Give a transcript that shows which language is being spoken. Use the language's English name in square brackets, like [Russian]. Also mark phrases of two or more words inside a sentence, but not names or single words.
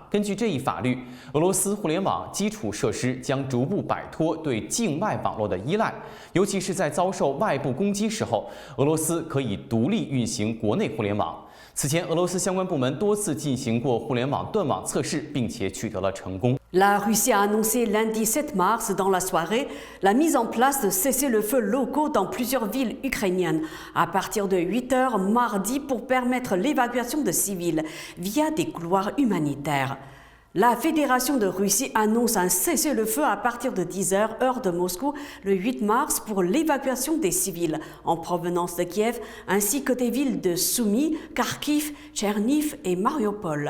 [Chinese] 根据这一法律，俄罗斯互联网基础设施将逐步摆脱对境外网络的依赖，尤其是在遭受外部攻击时候，俄罗斯可以独立运行国内互联网。此前，俄罗斯相关部门多次进行过互联网断网测试，并且取得了成功。 [French] La Russie a annoncé lundi 7 mars dans la soirée la mise en place de cessez-le-feu locaux dans plusieurs villes ukrainiennes à partir de 8 heures mardi pour permettre l'évacuation de civils via des couloirs humanitaires. La Fédération de Russie annonce un cessez-le-feu à partir de 10 heures, heure de Moscou, le 8 mars pour l'évacuation des civils en provenance de Kiev, ainsi que des villes de Soumy, Kharkiv, Tcherniv et Mariupol.